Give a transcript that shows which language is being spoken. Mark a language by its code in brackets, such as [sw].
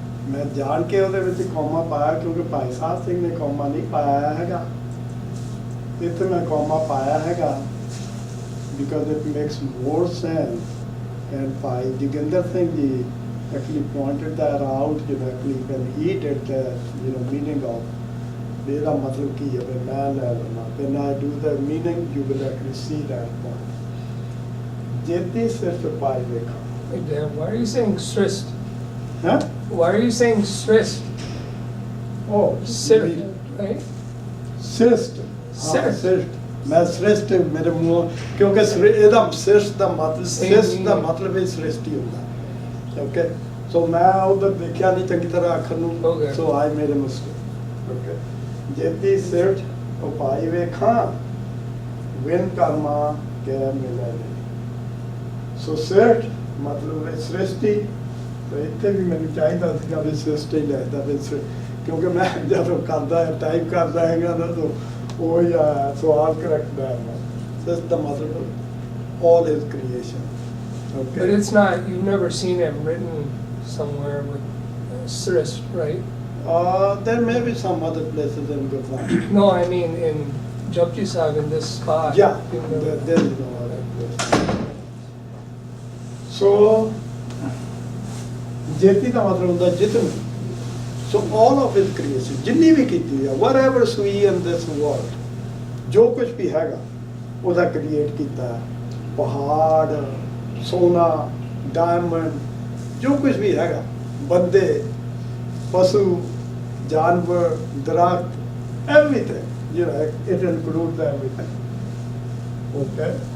[pa] ਮੈਂ ਜਾਣ ਕੇ ਉਹਦੇ ਵਿੱਚ ਕੌਮਾ ਪਾਇਆ ਕਿਉਂਕਿ ਭਾਈ ਸਾਹਿਬ ਸਿੰਘ ਨੇ ਕੌਮਾ ਨਹੀਂ ਪਾਇਆ ਹੈਗਾ, ਇੱਥੇ ਮੈਂ ਕੌਮਾ ਪਾਇਆ ਹੈਗਾ [en] because it makes more sense, and [pa] Bhai Joginder Singh ji [en] actually pointed that out, actually when he did the meaning of [pa] ਇਹਦਾ ਮਤਲਬ ਕੀ ਹੈ, ਵੀ ਮੈਂ ਲੈ ਲਵਾਂ। [en] when I do the meaning you will actually see that point. [pa] ਜੇਤੀ ਸਿਰਫ ਪਾਈ ਵੇਖਾਂ। [en] Wait, why are you saying srist? Huh? Why are you saying srist? Oh, Sirt, right? [pa] ਸਿਰਸ਼ਟ। Sirt. ਮੈਂ ਸ੍ਰਿਸ਼ਟ ਮੇਰੇ ਮੂੰਹ, ਕਿਉਂਕਿ ਇਹਦਾ ਸਿਰਸ਼ਟ ਦਾ ਮਤਲਬ ਸ੍ਰਿਸ਼ਟ ਦਾ ਮਤਲਬ ਇਹ ਸ੍ਰਿਸ਼ਟੀ ਹੁੰਦਾ। ਓਕੇ, ਸੋ ਮੈਂ ਉਧਰ ਦੇਖਿਆ ਨਹੀਂ ਚੰਗੀ ਤਰ੍ਹਾਂ ਅੱਖਰ ਨੂੰ, [en] So I made a mistake. [pa] ਓਕੇ, ਜੇਤੀ ਸਿਰਸ਼ਟ ਉਪਾਈ ਵੇਖਾਂ ਵਿਨ ਕਰਮਾ ਕੇ ਮਿਲੇ। ਸੋ ਸਿਰਸ਼ਟ ਮਤਲਬ ਹੈ ਸ੍ਰਿਸ਼ਟੀ, ਤੇ ਇੱਥੇ ਵੀ ਮੈਨੂੰ ਚਾਹੀਦਾ ਸੀਗਾ ਵੀ ਸ੍ਰਿਸ਼ਟੀ ਲਿਖਦਾ ਵੀ, ਕਿਉਂਕਿ ਮੈਂ ਜਦੋਂ ਕਰਦਾ ਟਾਈਪ ਕਰਦਾ ਹੈਗਾ ਨਾ ਤਾਂ ਉਹ ਹੀ ਆਇਆ, ਸੋ ਆਲ ਕਰੈਕਟ ਦਾ ਸਿਰਸ਼ਟ ਦਾ ਮਤਲਬ [en] all his creation. Okay. But it's not, you've never seen it written somewhere with srist, right? There may be some other places in Gurdwara. No, I mean in Japji Sahib, in this spot. Yeah, you've never- there is no other place. [pa] So, ਜੇਤੀ ਦਾ ਮਤਲਬ ਹੁੰਦਾ ਜਿਤਨ। [en] So all of his creation, [pa] ਜਿੰਨੀ ਵੀ ਕੀਤੀ ਹੈ, [en] whatever we in this world, [pa] ਜੋ ਕੁਝ ਵੀ ਹੈਗਾ ਉਹਦਾ create ਕੀਤਾ, ਪਹਾੜ, ਸੋਨਾ, ਡਾਇਮੰਡ, ਜੋ ਕੁਝ ਵੀ ਹੈਗਾ, ਬੰਦੇ, ਪਸ਼ੂ, ਜਾਨਵਰ, ਦਰਖਤ, [en] everything, it includes everything. Okay?